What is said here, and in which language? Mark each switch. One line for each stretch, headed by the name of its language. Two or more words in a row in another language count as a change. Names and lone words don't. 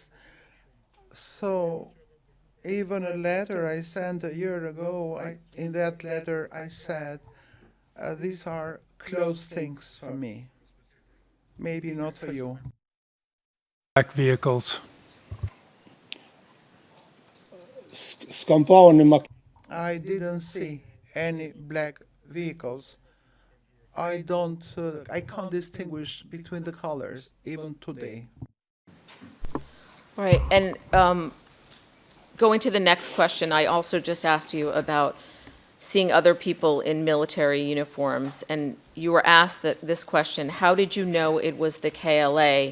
English: So even a letter I sent a year ago, in that letter I said, these are close things for me. Maybe not for you. Black vehicles.
Albanian: s'kam pa unë
English: I didn't see any black vehicles. I can't distinguish between the colors even today. All right, and going to the next question, I also just asked you about seeing other people in military uniforms, and you were asked this question: how did you know it was the KLA?